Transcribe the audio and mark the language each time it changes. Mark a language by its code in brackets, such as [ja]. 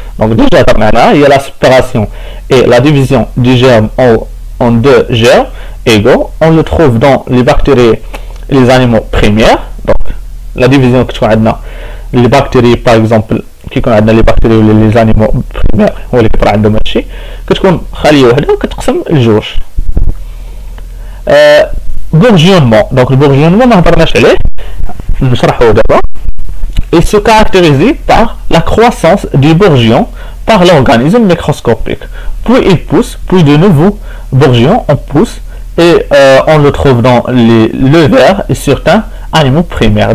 [fr] Donc déjà [ar] هضرنا عليها هي [fr] la séparation et la division du germe en deux germes égaux. On le trouve dans les bactéries et les animaux primaires. Donc la division [ar] كتكون عندنا les bactéries [fr] par exemple [ar] كيكون عندنا les bactéries ولا [fr] les animaux primaires [ar] هو اللي كيطرا عندهم هادشي، كتكون خليه وحده وكتقسم لجوج. [fr] bourgeonnement. Donc le bourgeonnement [ar] ما هضرناش عليه، نشرحو دابا. [fr] Il se caractérise par la croissance du bourgeon par l'organisme microscopique. Puis il pousse, puis de nouveau bourgeon on pousse et on le trouve dans le ver et certains animaux primaires.